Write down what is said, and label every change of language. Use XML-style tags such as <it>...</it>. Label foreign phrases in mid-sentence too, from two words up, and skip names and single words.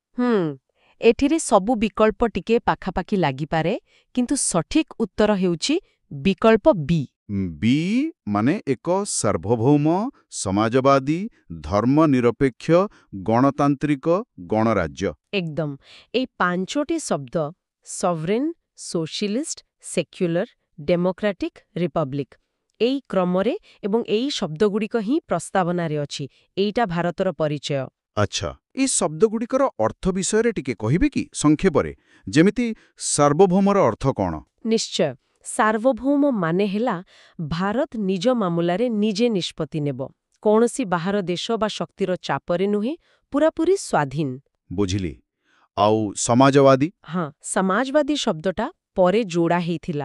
<or>ଏଠିରେ ସବୁ ବିକଳ୍ପ ଟିକେ ପାଖାପାଖି ଲାଗିପାରେ କିନ୍ତୁ ସଠିକ ଉତ୍ତର ହେଉଛି ବିକଳ୍ପ ବି। ବି ମାନେ ଏକ ସାର୍ବଭୌମ ସମାଜବାଦୀ ଧର୍ମନିରପେକ୍ଷ ଗଣତାନ୍ତ୍ରିକ ଗଣରାଜ୍ୟ। एकदम। ଏଇ ପାଞ୍ଚଟି ଶବ୍ଦ</or> <en>sovereign, socialist, secular, democratic, republic</en> <or>ଏଇ କ୍ରମରେ ଏବଂ ଏଇ ଶବ୍ଦଗୁଡ଼ିକ ହିଁ ପ୍ରସ୍ତାବନାରେ ଅଛି। এইটা ଭାରତର ପରିଚୟ। ଆଚ୍ଛା, ଏଇ ଶବ୍ଦଗୁଡ଼ିକର ଅର୍ଥ ବିଷୟେ ଟିକେ କହିବେ କି ସଂକ୍ଷେପରେ, ଯେମିତି ସାର୍ବଭୌମର ଅର୍ଥ କୋଣ? নিশ্চয়। ସାର୍ବଭୌମ ମାନେ ହେଲା ଭାରତ ନିଜ ମାମଲାରେ ନିଜେ ନିଷ୍ପତ୍ତି ନେବ। କୌଣସି ବାହାର ଦେଶ ବା ଶକ୍ତିର ଚାପରେ ନୁହେଁ, ପୁରାପୁରି ସ୍ୱାଧୀନ। ବୁଝିଲି। ଆଉ ସମାଜବାଦୀ? ହଁ, ସମାଜବାଦୀ ଶବ୍ଦଟା ପରେ ଯୋଡ଼ା ହେଇଥିଲା।</or>